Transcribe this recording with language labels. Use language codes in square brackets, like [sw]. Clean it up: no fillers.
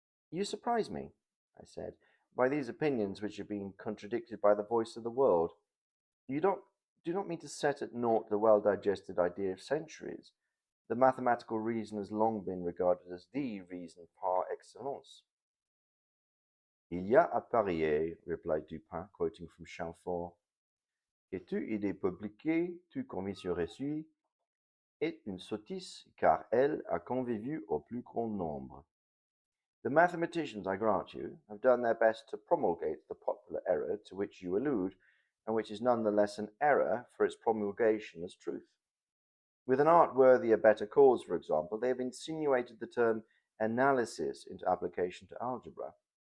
[en] You surprise me, I said, by these opinions which have been contradicted by the voice of the world. You do not mean to set at naught the well-digested idea of centuries. The mathematical reason has long been regarded as the reason par excellence. [fr] Il y a à parier, [en] replied Dupin, quoting from Chamfort, [fr] que toute idée publiquée, toute conviction reçue, est une sottise, car elle a convivu au plus grand nombre. [en] The mathematicians, I grant you, have done their best to promulgate the popular error to which you allude, and which is none the less an error for its promulgation as truth. With an art worthy a better cause, for example, they have insinuated the term analysis into application to algebra.